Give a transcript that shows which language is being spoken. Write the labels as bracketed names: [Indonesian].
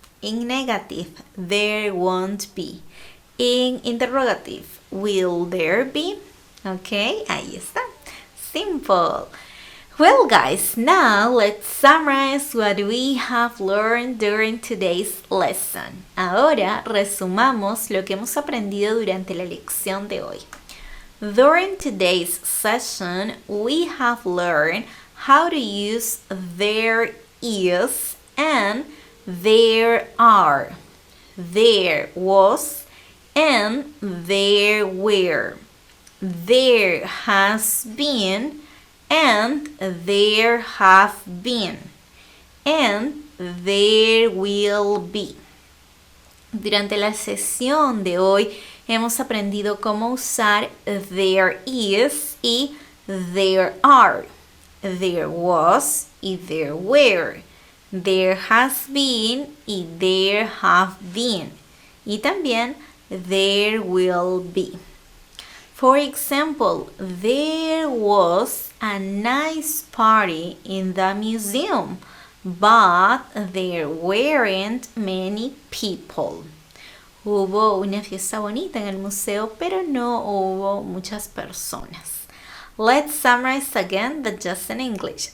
[English] In negative, there won't be. In interrogative, will there be? Okay, [Spanish] ahí está. [English] Simple. Well, guys, now let's summarize what we have learned during today's lesson. [Spanish] Ahora resumamos lo que hemos aprendido durante la lección de hoy. [English] During today's session, we have learned how to use there is and there are. There was and there were. There has been and there have been. And there will be. [Spanish] Durante la sesión de hoy hemos aprendido cómo usar there is y there are. [English] There was y there were. There has been y there have been. [Spanish] Y también [English] there will be. For example, there was a nice party in the museum, but there weren't many people. [Spanish] Hubo una fiesta bonita en el museo, pero no hubo muchas personas. [English] Let's summarize again, but just in English.